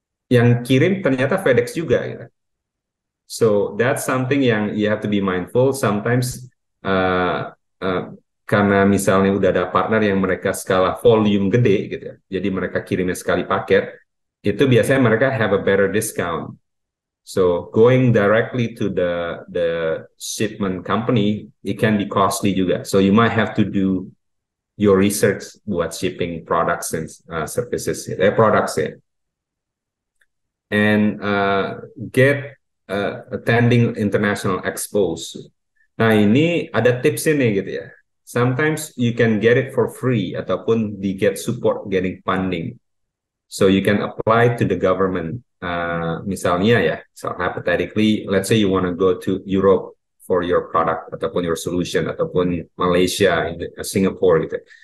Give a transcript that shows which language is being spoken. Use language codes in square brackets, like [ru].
[id] Yang kirim ternyata FedEx juga gitu. [en] So that's something yang you have to be mindful. [id] Sometimes karena misalnya udah ada partner yang mereka skala volume gede gitu ya, jadi mereka kirimnya sekali paket, itu biasanya mereka [en] have a better discount. So going directly to the shipment company, it can be costly juga. So you might have to do your research buat shipping products and services, products ya. And get attending international expos. [id] Nah ini ada tips ini gitu ya. [en] Sometimes you can get it for free ataupun di get support getting funding. So you can apply to the government. [id] Misalnya ya, [en] so hypothetically, let's say you want to go to Europe for your product ataupun your solution ataupun Malaysia, Singapore gitu.